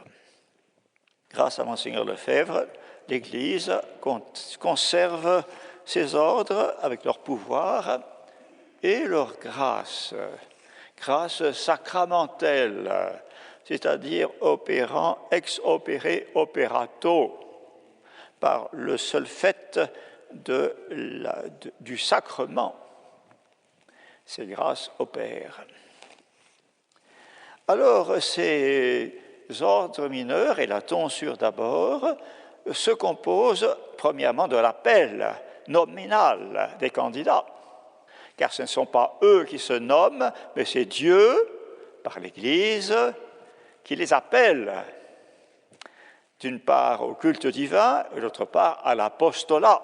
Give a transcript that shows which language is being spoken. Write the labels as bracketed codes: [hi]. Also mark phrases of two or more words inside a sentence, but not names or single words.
[fr] Grâce à Monseigneur Lefebvre, l'Église conserve ces ordres avec leur pouvoir et leur grâce sacramentelle, c'est-à-dire opérant [la] ex opere operato, [fr] par le seul fait du sacrement. Ces grâces opèrent. Alors, ces ordres mineurs, et la tonsure d'abord, se composent premièrement de l'appel nominal des candidats, car ce ne sont pas eux qui se nomment, mais c'est Dieu, par l'Église, qui les appelle, d'une part au culte divin, et d'autre part à l'apostolat.